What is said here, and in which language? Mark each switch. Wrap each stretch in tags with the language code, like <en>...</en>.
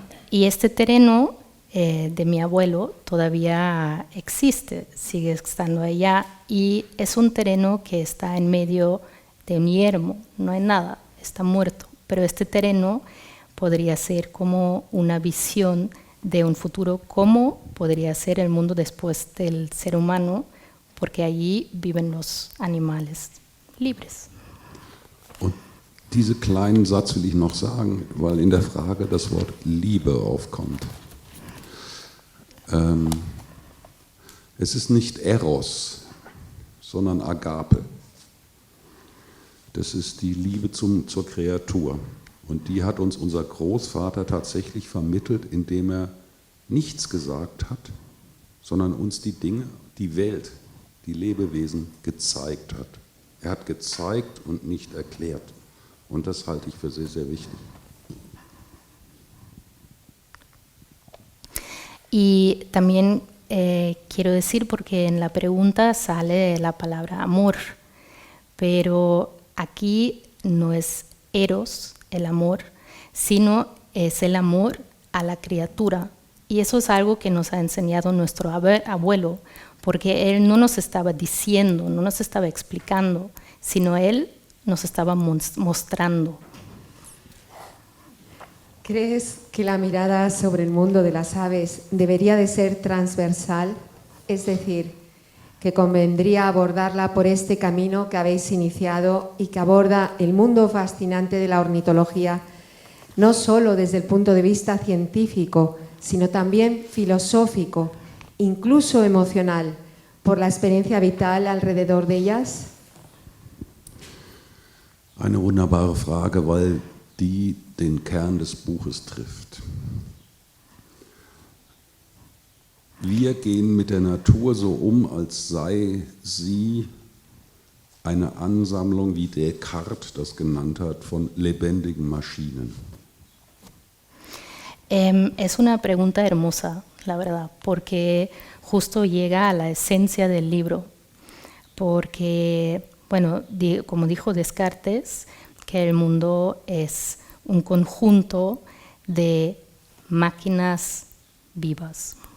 <es>Y este terreno de mi abuelo todavía existe, sigue estando allá, y es un terreno que está en medio de un yermo, no hay nada, está muerto, pero este terreno podría ser como una visión de un futuro, cómo podría ser el mundo después del ser humano, porque allí viven los animales libres.</es> <de>Und diesen kleinen Satz will ich noch sagen, weil in der Frage das Wort Liebe aufkommt. Es ist nicht Eros, sondern Agape. Das ist die Liebe zur Kreatur. Und die hat uns unser Großvater tatsächlich vermittelt, indem er nichts gesagt hat, sondern uns die Dinge, die Welt, die Lebewesen gezeigt hat. Er hat gezeigt und nicht erklärt. Und das halte ich für sehr, sehr wichtig.</de> <es>Y también quiero decir, porque en la pregunta sale la palabra amor, pero aquí no es eros, el amor, sino es el amor a la criatura. Y eso es algo que nos ha enseñado nuestro abuelo, porque él no nos estaba diciendo, no nos estaba explicando, sino él nos estaba mostrando. ¿Crees que la mirada sobre el mundo de las aves debería de ser transversal? Es decir, que convendría abordarla por este camino que habéis iniciado y que aborda el mundo fascinante de la ornitología, no solo desde el punto de vista científico, sino también filosófico, incluso emocional, por la experiencia vital alrededor de ellas?</es> <de>Eine wunderbare Frage, weil die den Kern des Buches trifft. Wir gehen mit der Natur so als sei sie eine Ansammlung, wie Descartes das genannt hat, von lebendigen Maschinen.</de> <es>Es una pregunta hermosa, la verdad, porque justo llega a la esencia del libro, porque, bueno, como dijo Descartes, que el mundo es un conjunto de máquinas vivas.</es>